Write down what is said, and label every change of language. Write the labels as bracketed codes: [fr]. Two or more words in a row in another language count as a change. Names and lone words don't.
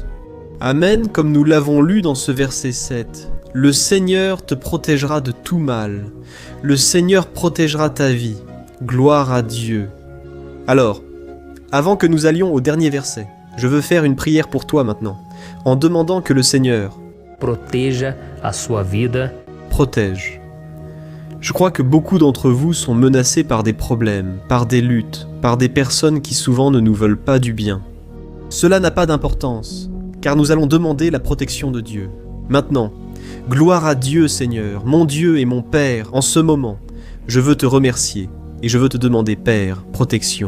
[fr] Amen, comme nous l'avons lu dans ce verset 7. Le Seigneur te protégera de tout mal. Le Seigneur protégera ta vie. Gloire à Dieu. Alors, avant que nous allions au dernier verset, je veux faire une prière pour toi maintenant, en demandant que le Seigneur [pt] proteja a sua vida. [fr] Protège. Je crois que beaucoup d'entre vous sont menacés par des problèmes, par des luttes, par des personnes qui souvent ne nous veulent pas du bien. Cela n'a pas d'importance, car nous allons demander la protection de Dieu. Maintenant, gloire à Dieu, Seigneur, mon Dieu et mon Père, en ce moment, je veux te remercier et je veux te demander, Père, protection.